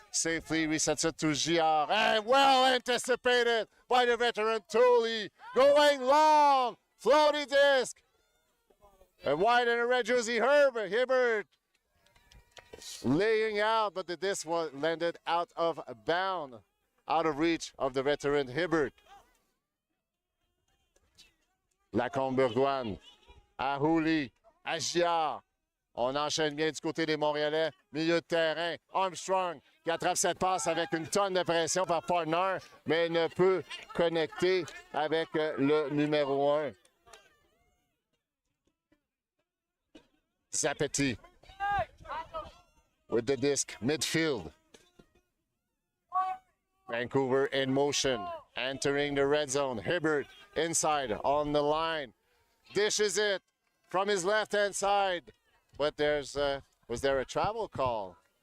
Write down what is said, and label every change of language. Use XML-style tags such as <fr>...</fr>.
<en>Safely resets it to Giard. And well anticipated by the veteran Tooley. Going long. Floaty disc. And wide in a red jersey, Hibbert. Laying out, but the disc was landed out of bound. Out of reach of the veteran Hibbert.</en> <fr>Lacombe-Bourgoine, à Hooley, à Giard. On enchaîne bien du côté des Montréalais. Milieu de terrain, Armstrong qui attrape cette passe avec une tonne de pression par Partner, mais ne peut connecter avec le numéro 1.</fr> <en>Zapeti with the disc, midfield. Vancouver in motion, entering the red zone. Hibbert inside on the line. Dishes it from his left-hand side. But was there a travel call?</en>